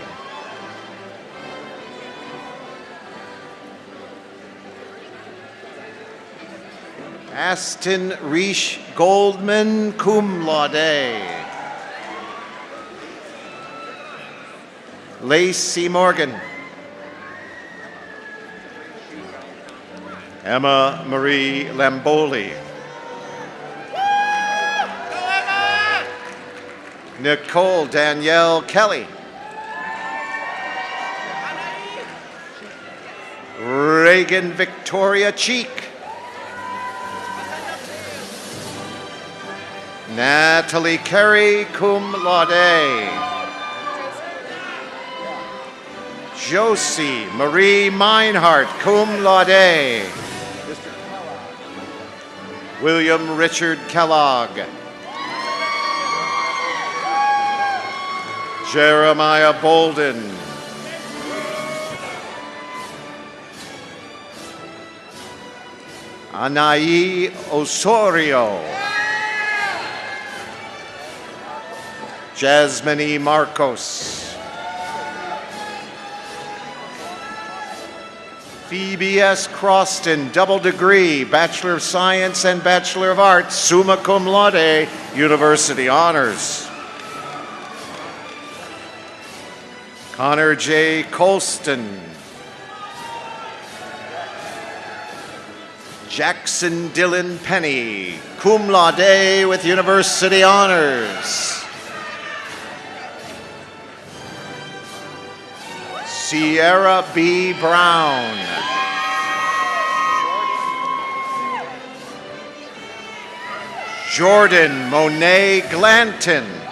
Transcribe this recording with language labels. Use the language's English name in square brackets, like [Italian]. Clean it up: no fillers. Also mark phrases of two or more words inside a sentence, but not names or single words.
[English] Aston Reish Goldman, [Latin] cum laude. [English] Lacey Morgan. Emma Marie Lamboli. Nicole Danielle Kelly. Reagan Victoria Cheek. Natalie Carey, [Latin] cum laude. [English] Josie Marie Meinhardt, [Latin] cum laude. [English] William Richard Kellogg. Jeremiah Bolden. Anaí Osorio. Jasmine E. Marcos. Phoebe S. Croston, double degree, Bachelor of Science and Bachelor of Arts, [Latin] summa cum laude, [English] University Honors. Connor J. Colston. Jackson Dylan Penny, [Latin] cum laude [English] with University Honors. Sierra B. Brown. Jordan Monet Glanton.